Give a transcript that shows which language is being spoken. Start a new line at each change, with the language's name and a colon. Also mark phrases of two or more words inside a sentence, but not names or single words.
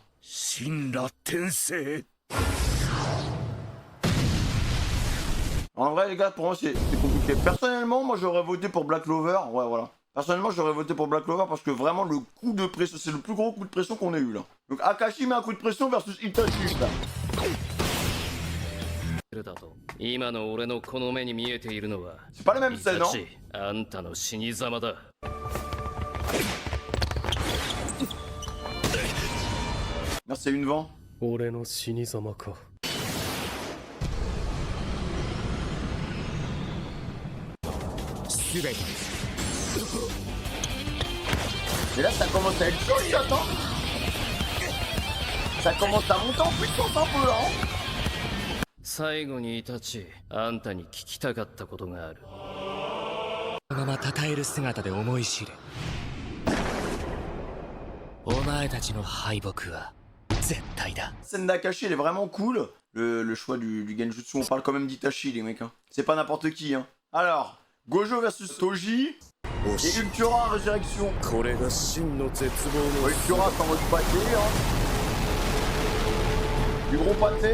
Japanese: Shinra Tensei.
French: En vrai, les gars, pour moi, c'est compliqué. Personnellement, moi, j'aurais voté pour Black Clover. Ouais, voilà. Personnellement, j'aurais voté pour Black Clover parce que vraiment, le coup de pression, c'est le plus gros coup de pression qu'on ait eu, là. Donc, Akashi met un coup de pression versus Itachi, là.
Japanese: だと今の俺のこの目に見えているのは
French: C'est pas les mêmes scènes, non?
Japanese: あんたの死に様だ
French: Non, c'est une vent.
Japanese: 俺の死に様か
French: Et là, ça commence à être chaud, les gars, attends. Ça commence à monter en puissance un peu, là, hein.
Japanese: 最後にイタチあんたに聞きたかったことがあるまま称える姿で思い知れお前たちの敗北は絶対だ
French: Scène d'Akashi, elle est vraiment cool. Le choix du Genjutsu, on parle quand même d'Itachi, les mecs. Hein. C'est pas n'importe qui. Hein. Alors, Gojo versus Toji. Et Ultura Résurrection. Ultura, c'est en mode pâté. Hein. Du gros pâté.